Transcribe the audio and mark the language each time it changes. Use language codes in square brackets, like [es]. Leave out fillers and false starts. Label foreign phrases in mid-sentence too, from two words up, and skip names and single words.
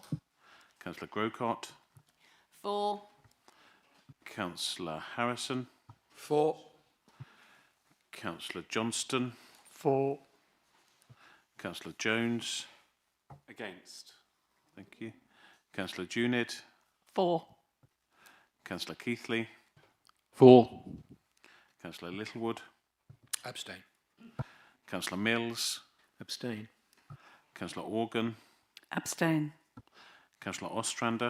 [en] Councillor Grocott. 4. Councillor Harrison. 4. Councillor Johnston. 4. Councillor Jones. Against. Thank you. Councillor Junid. 4. Councillor Keithley. 4. Councillor Littlewood. Abstain. Councillor Mills. Abstain. Councillor Organ. Abstain. Councillor Ostrander.